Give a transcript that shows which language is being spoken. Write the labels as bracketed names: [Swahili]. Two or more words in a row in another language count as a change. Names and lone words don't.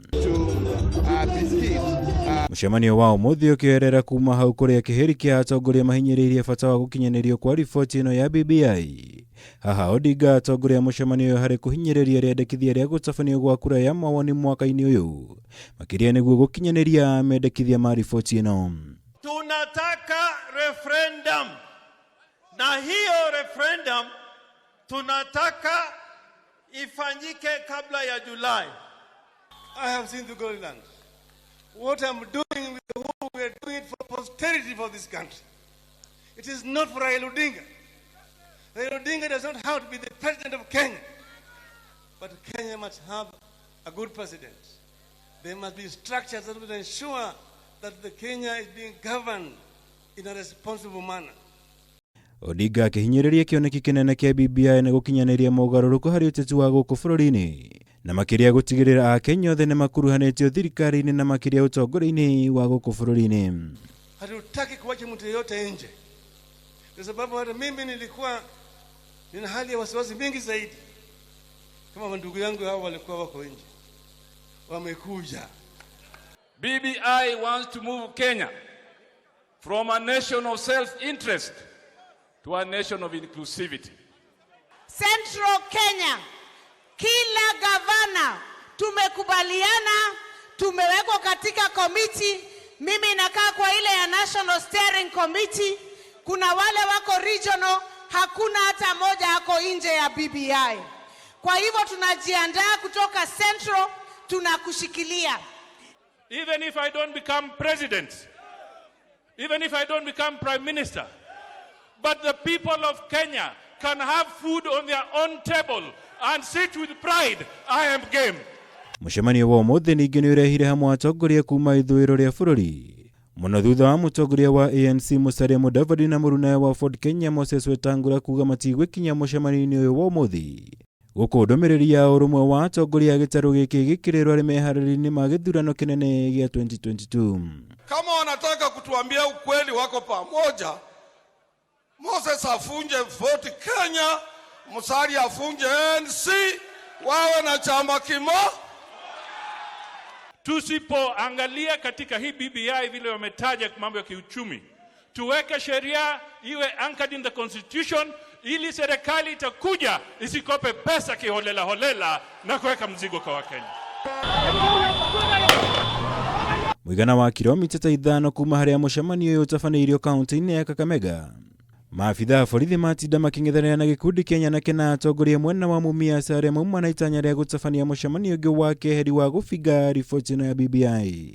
[Kikuyu] Mũcemanio wa ũmũthĩ ũkĩoerera kuma hau kũrĩa kĩhĩri kĩa atongoria mahinyĩrĩirie bata wa gũkinyanĩrio kwa riboti ĩno ya BBI. Haha Odinga atongoria mũcemanio harĩ kũhinyĩrĩria rĩendekithia rĩa gũtabanio gwa kura ya mawoni mwaka-inĩ ũyũ, makĩria nĩguo gũkinyanĩria mendekithia ma riboti ĩno. [Swahili] Tunataka referendum, na hiyo referendum tunataka ifanyike kabla ya Julai. [English] I have seen the Golden Land. What I'm doing with the whole, we are doing it for posterity for this country. It is not for Raila Odinga. Raila Odinga does not have to be the president of Kenya. But Kenya must have a good president. There must be structures that will ensure that the Kenya is being governed in a responsible manner. [Kikuyu] Odinga akĩhinyĩrĩria kĩoneki kĩnene kĩa BBI na gũkinyanĩria mogarũrũku harĩ ũteti wa gũkũ bũrũri-inĩ, na makĩria gũtigĩrĩra Akenya othe nĩ makuruhanĩtio thirikari-inĩ na makĩria ũtongoria-inĩ wa gũkũ bũrũri-inĩ. [Swahili] Hatutaki kuacha mtu yeyote nje, kwa sababu hata mimi nilikuwa nina hali ya wasiwasi mingi zaidi kama ndugu yangu hao walikuwa wako nje, wamekuja. [English] BBI wants to move Kenya from a nation of self-interest to a nation of inclusivity. [Swahili] Central Kenya, kila gavana tumekubaliana, tumewekwa katika committee. Mimi nakaa kwa ile ya National Steering Committee. Kuna wale wako regional, hakuna hata moja hako nje ya BBI. Kwa hivyo tunajiandaa kutoka Central, tunakushikilia. [English] Even if I don't become president, even if I don't become prime minister, but the people of Kenya can have food on their own table and sit with pride, I am game. [Kikuyu] Mũcemanio wa ũmũthĩ ningĩ nĩ ũrehire hamwe atongoria kuma ithũĩro rĩa bũrũri. Mũno thutha wa mũtongoria wa ANC Musalia Mudavadi na mũruna wa Ford Kenya Moses Wetangula kuga matigwĩkinya mũcemanio-inĩ ũyũ wa ũmũthĩ. Gũkũ ndũmĩrĩri ya ũrũmwe wa atongoria gĩtarũ gĩkĩ gĩkĩrĩrwo arĩ meharĩrĩria-inĩ ma gĩthurano kĩnene gĩa 2022. [Swahili] Kama wanataka kutuambia ukweli wako pamoja, Moses afunje Ford Kenya, Musalia afunje ANC, wawe na chama kimoja. Tusipoangalia katika hii BBI vile wametaja mambo ya kiuchumi, tuweke sheria iwe [English] anchored in the constitution [Swahili] ili serikali itakuja isikope pesa kiholela holela na kuweka mzigo kwa Wakenya. [Kikuyu] Mũigana wa kilomita 5 kuma harĩa mũcemanio ũyũ ũtabanĩirio kaunti-inĩ ya Kakamega. Maafitha a borithi matinda makĩng'ethanĩra na gĩkundi Kenya na kena atongoria mwena wa Mumias arĩa mauma na itanya rĩa gũtabania mũcemanio ũngĩ wa keheri wa gũbinga riboti ĩno ya BBI.